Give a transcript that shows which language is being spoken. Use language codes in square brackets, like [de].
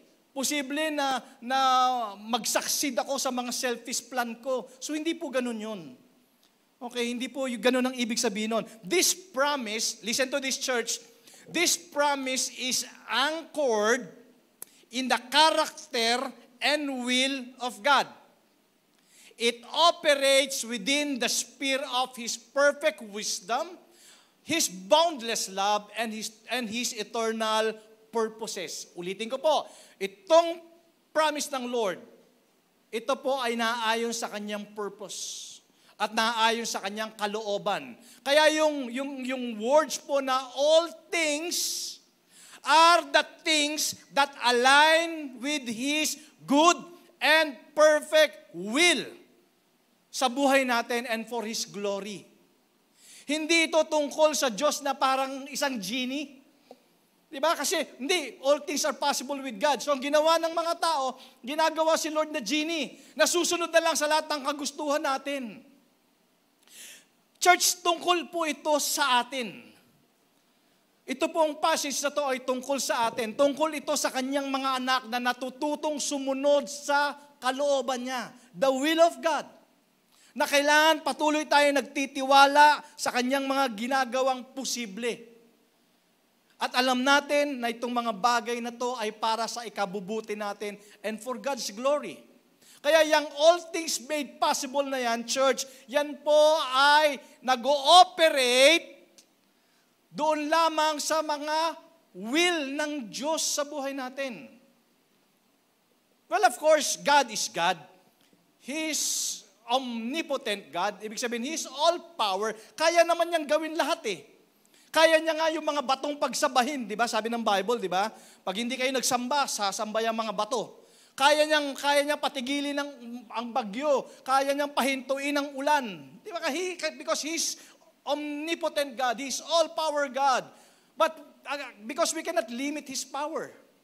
[tl] Posible na mag-succeed ako sa mga selfish plan ko. So, hindi po ganun yun. Okay, hindi po ganun ang ibig sabihin nun. [en] This promise, listen to this church, this promise is anchored in the character and will of God. It operates within the sphere of His perfect wisdom, His boundless love and His eternal purposes. [tl] Ulitin ko po, itong promise ng Lord, ito po ay naaayon sa kanyang purpose at naaayon sa kanyang kalooban. Kaya yung [en] words [tl] po na [en] all things are the things that align with His good and perfect will [tl] sa buhay natin [en] and for His glory. [tl] Hindi ito tungkol sa Diyos na parang isang genie. Diba? Kasi hindi, [en] all things are possible with God. [tl] So ang ginawa ng mga tao, ginagawa si Lord na genie, na susunod na lang sa lahat ng kagustuhan natin. Church, tungkol po ito sa atin. Ito pong passage na to ay tungkol sa atin. Tungkol ito sa kanyang mga anak na natututong sumunod sa kalooban niya. [en] The will of God. [tl] Na kailangan patuloy tayo nagtitiwala sa kanyang mga ginagawang posible. At alam natin na itong mga bagay na to ay para sa ikabubuti natin [en] and for God's glory. [tl] Kaya yung [en] all things made possible [tl] na yan, church, yan po ay nag-ooperate doon lamang sa mga will ng Diyos sa buhay natin. [en] Well, of course, God is God. He's omnipotent God. [tl] Ibig sabihin, [en] He's all power. [tl] Kaya naman niyang gawin lahat eh. Kaya niya nga yung mga batong pagsabahin, di ba? Sabi ng Bible, di ba? Pag hindi kayo nagsamba, sasamba yung mga bato. Kaya niyang patigilin ang bagyo. Kaya niyang pahintuin ang ulan. Di ba? [en] Because He's omnipotent God. He's all-power God. But because we cannot limit His power.